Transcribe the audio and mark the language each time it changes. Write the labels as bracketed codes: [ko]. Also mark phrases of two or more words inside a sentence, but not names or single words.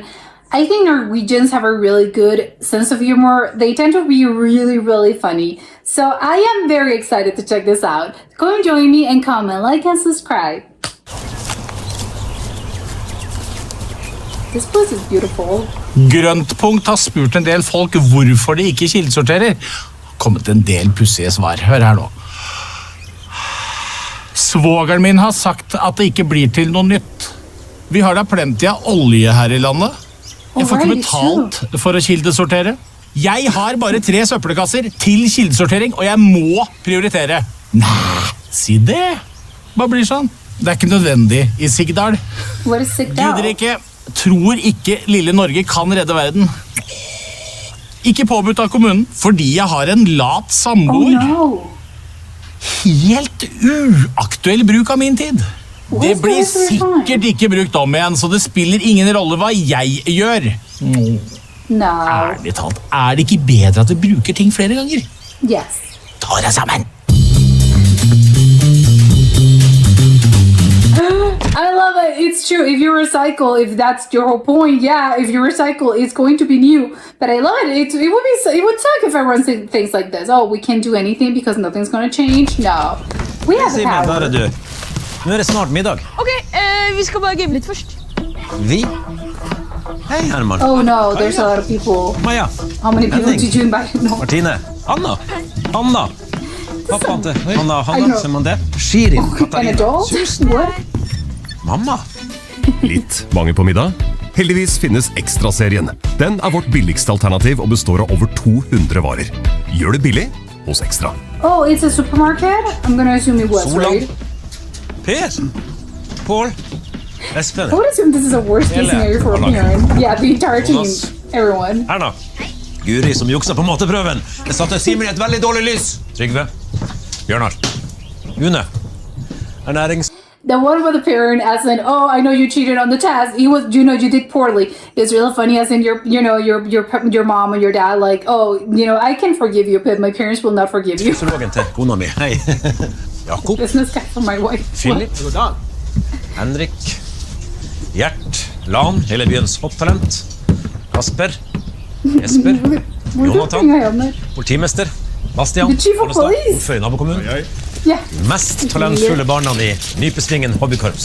[en] I think Norwegians have a really good sense of humor. They tend to be really funny. So I am very excited to check this out. Go and join me and comment, like and subscribe. This place is beautiful. [no] Grøntpunkt har spurt en del folk hvorfor de ikke kildesorterer. Kommet en del pussige svar. Hør her nå. Svågeren min har sagt at det ikke blir til noe nytt. Vi har da plenty av olje her i landet. Jeg får ikke betalt for å kildesortere. Jeg har bare 3 søppelkasser til kildesortering, og jeg må prioritere. Nei, si det. Hva blir sånn? Det er ikke nødvendig i Sigdal. [en] What is Sigdal? [no] Gudder ikke, tror ikke lille Norge kan redde verden. Ikke påbudt av kommunen, fordi jeg har en lat samboer. [en] Oh no. [no] Helt uaktuell bruk av min tid. Det blir sikkert ikke brukt om igjen, så det spiller ingen rolle hva jeg gjør. [en] No. [no] Ærlig talt, er det ikke bedre at vi bruker ting flere ganger? [en] Yes. [no] Ta deg sammen. [en] I love it. It's true. If you recycle, if that's your whole point, yeah. If you recycle, it's going to be new. But I love it. It would suck if everyone said things like this. Oh, we can't do anything because nothing's going to change. No, we have the power. [no] Nå det snart middag. Ok, vi skal bare game litt først. Vi? Hei, Herman. [en] Oh no, there's a lot of people. Maja. How many people did you invite? No. [no] Martine. Anna. Anna. Pappaen til Hanna. Ser man det? Shirin. [en] An Katarina. adult? Susan. What? [no] Mamma. Litt mange på middag? Heldigvis finnes Ekstra-serien. Den er vårt billigste alternativ og består av over 200 varer. Gjør det billig hos Ekstra. [en] Oh, it's a supermarket? I'm gonna assume it was, Solan. right? Per. Paul. Espen. I would assume this is a worst case scenario for a parent. Yeah, the entire team. Jonas. Everyone. Erna. [no] Guri som juksa på mateprøven. Det satte Simon i et veldig dårlig lys. Trygve. Bjørnar. Une. Ernærings... [en] The one with the parent as in, oh, I know you cheated on the test. You did poorly. It's really funny as in your mom or your dad, like, oh, I can forgive you, but my parents will not forgive you. [no] Psykologen til kona mi. Hei. Jakob. [en] Business guy for my wife. [no] Philip. Henrik. Gjert. Lan. Hele byens hopptalent. Kasper. Jesper. Jonathan. Politimester. Bastian. [en] The chief of police. [no] Ordfører i nabokommunen. [en] Yeah. [no] Mest talentfulle barna i Nypesvingen hobbykorps.